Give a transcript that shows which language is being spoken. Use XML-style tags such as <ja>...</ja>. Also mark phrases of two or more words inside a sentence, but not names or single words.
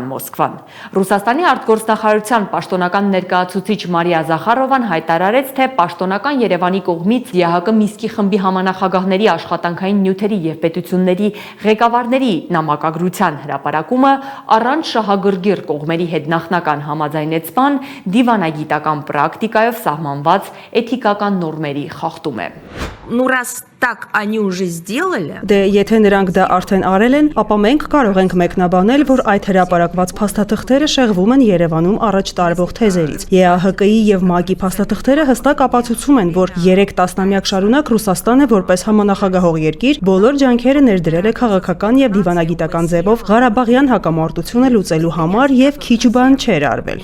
<hy>Մոսկվան։ Ռուսաստանի արտգործնախարարության պաշտոնական ներկայացուցիչ Մարիա Զախարովան հայտարարեց, թե պաշտոնական Երևանի կողմից ԵԱՀԿ Մինսկի խմբի համանախագահների աշխատանքային նյութերի եւ պետությունների ղեկավարների նամակագրության հրապարակումը առանց շահագրգիռ կողմերի հետ նախնական համաձայնեցման դիվանագիտական պրակտիկայով սահմանված էթիկական նորմերի խախտում է։</hy> <ru>Ну раз так они уже сделали.</ru> <hy>Դե եթե նրանք դա արդեն արել են, ապա մենք կարող ենք մեկնաբանել, որ այդ հրապարակված փաստաթղթերը շեղվում են Երևանում առաջ տարվող թեզերից։ ԵԱՀԿ-ի եւ ՄԱԿ-ի փաստաթղթերը հստակ ապացուցում են, որ 3 տասնամյակ շարունակ Ռուսաստանը որպես համանախագահող երկիր բոլոր ջանքերը ներդրել է քաղաքական եւ դիվանագիտական ձևով Ղարաբաղյան հակամարտությունը լուծելու համար եւ քիչ բան չէր արվել։</hy>